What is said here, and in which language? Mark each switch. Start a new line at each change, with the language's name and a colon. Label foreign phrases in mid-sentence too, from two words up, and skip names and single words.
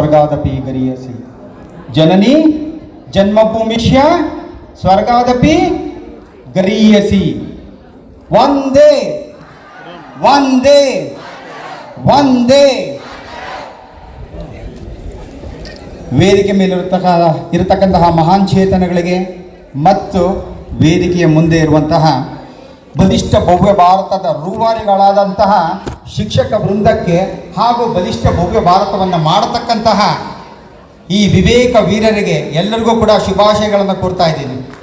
Sanskrit: ಸ್ವರ್ಗಾದಪಿ ಗರೀಯಸಿ. ಜನನಿ ಜನ್ಮಭೂಮಿಷ್ಯ ಸ್ವರ್ಗಾದಪಿ ಗರೀಯಸಿ. ವಂದೇ ವಂದೇ ವಂದೇ.
Kannada: ವೇದಿಕೆ ಮೇಲಿರತಕ್ಕಂತಹ ಮಹಾನ್ ಚೇತನಗಳಿಗೆ ಮತ್ತು ವೇದಿಕೆಯ ಮುಂದೆ ಇರುವಂತಹ ಬಲಿಷ್ಠ ಭವ್ಯ ಭಾರತದ ರೂವಾರಿಗಳಾದಂತಹ ಶಿಕ್ಷಕ ವೃಂದಕ್ಕೆ ಹಾಗೂ ಬಲಿಷ್ಠ ಭವ್ಯ ಭಾರತವನ್ನು ಮಾಡತಕ್ಕಂತಹ ಈ ವಿವೇಕ ವೀರರಿಗೆ ಎಲ್ಲರಿಗೂ ಕೂಡ ಶುಭಾಶಯಗಳನ್ನು ಕೋರ್ತಾ ಇದ್ದೀನಿ.